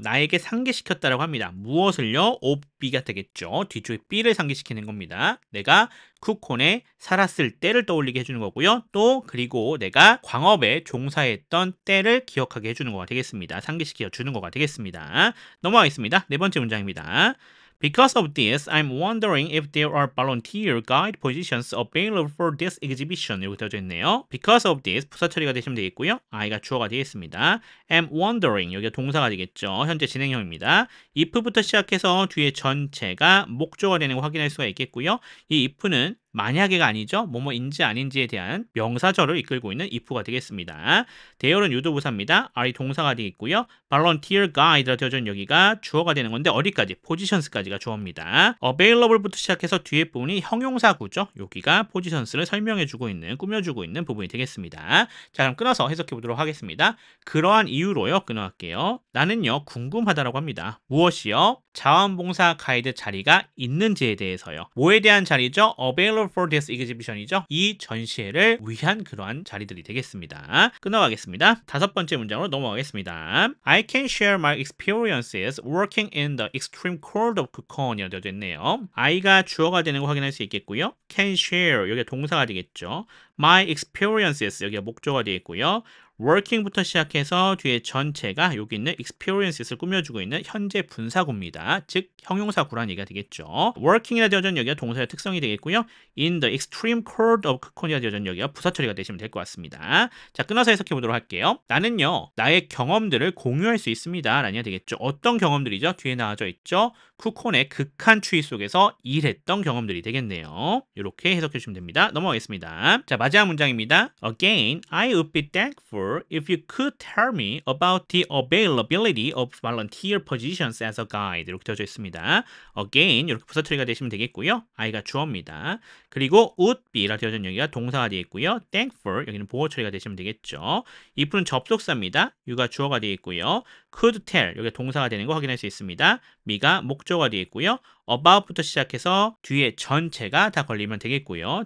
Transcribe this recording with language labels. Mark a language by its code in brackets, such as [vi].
[ko] 나에게 상기시켰다라고 합니다. 무엇을요? of B가 되겠죠. 뒤쪽에 B를 상기시키는 겁니다. 내가 쿠콘에 살았을 때를 떠올리게 해주는 거고요. 또 그리고 내가 광업에 종사했던 때를 기억하게 해주는 거가 되겠습니다. 상기시켜 주는 거가 되겠습니다. 넘어가겠습니다. 네 번째 문장입니다. [en] Because of this, I'm wondering if there are volunteer guide positions available for this exhibition. [ko] 이렇게 되어져 있네요. [en] Because of this, [ko] 부사 처리가 되시면 되겠고요. I가 주어가 되겠습니다. am wondering, 여기가 동사가 되겠죠. 현재 진행형입니다. if부터 시작해서 뒤에 전체가 목조가 되는 거 확인할 수가 있겠고요. 이 if는 만약에가 아니죠. 뭐뭐인지 아닌지에 대한 명사절을 이끌고 있는 if가 되겠습니다. 대열은 유도부사입니다. R이 동사가 되겠고요. volunteer guide라 되어져 있는 여기가 주어가 되는 건데 어디까지? positions까지가 주어입니다. available부터 시작해서 뒤에 부분이 형용사구죠. 여기가 positions를 설명해주고 있는, 꾸며주고 있는 부분이 되겠습니다. 자, 그럼 끊어서 해석해 보도록 하겠습니다. 그러한 이유로요. 끊어갈게요. 나는요. 궁금하다라고 합니다. 무엇이요? 자원봉사 가이드 자리가 있는지에 대해서요. 뭐에 대한 자리죠? [en] available for this exhibition이죠. [ko] 이 전시회를 위한 그러한 자리들이 되겠습니다. 끊어가겠습니다. 다섯 번째 문장으로 넘어가겠습니다. [en] I can share my experiences working in the extreme cold of Kukon이라고 [ko] 되어 있네요. I가 주어가 되는 거 확인할 수 있겠고요. can share 여기가 동사가 되겠죠. my experiences 여기가 목조가 되겠고요. working부터 시작해서 뒤에 전체가 여기 있는 experiences를 꾸며주고 있는 현재 분사구입니다. 즉 형용사구라는 얘기가 되겠죠. working이라 되어져 있는 여기가 동사의 특성이 되겠고요. [en] in the extreme cold of Kukon [ko] 이라 되어져 있는 여기가 부사 처리가 되시면 될 것 같습니다. 자, 끊어서 해석해 보도록 할게요. 나는요. 나의 경험들을 공유할 수 있습니다. 라는 얘기가 되겠죠. 어떤 경험들이죠? 뒤에 나와져 있죠. 쿠콘의 극한 추위 속에서 일했던 경험들이 되겠네요. 이렇게 해석해 주시면 됩니다. 넘어가겠습니다. 자, 마지막 문장입니다. [en] Again, I would be thankful if you could tell me about the availability of volunteer positions as a guide. [ko] 이렇게 되어져 있습니다. Again, 이렇게 부사 처리가 되시면 되겠고요. I가 주어입니다. 그리고 would be라 되어져 있는 여기가 동사가 되겠고요. thankful, 여기는 보호 처리가 되시면 되겠죠. if는 접속사입니다. you가 주어가 되겠고요. could tell, 여기가 동사가 되는 거 확인할 수 있습니다. me가 목적어가 되겠고요. about부터 시작해서 뒤에 전체가 다 걸리면 되겠고요.